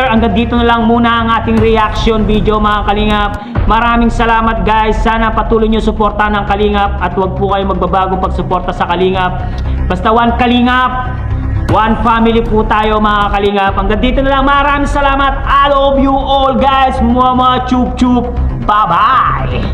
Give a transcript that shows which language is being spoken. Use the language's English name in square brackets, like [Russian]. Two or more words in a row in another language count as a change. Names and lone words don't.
[Filipino] Hanggang dito na lang muna ang ating reaction video, mga Kalingap. Maraming salamat, guys. Sana patuloy nyo suportahan ng Kalingap at huwag po kayo magbabago pagsuporta sa Kalingap. Basta [English] one Kalingap, one family [Filipino] po tayo, mga Kalingap. Hanggang dito na lang. Maraming salamat. [English] I love you all, guys. Mama chup chup. Bye-bye.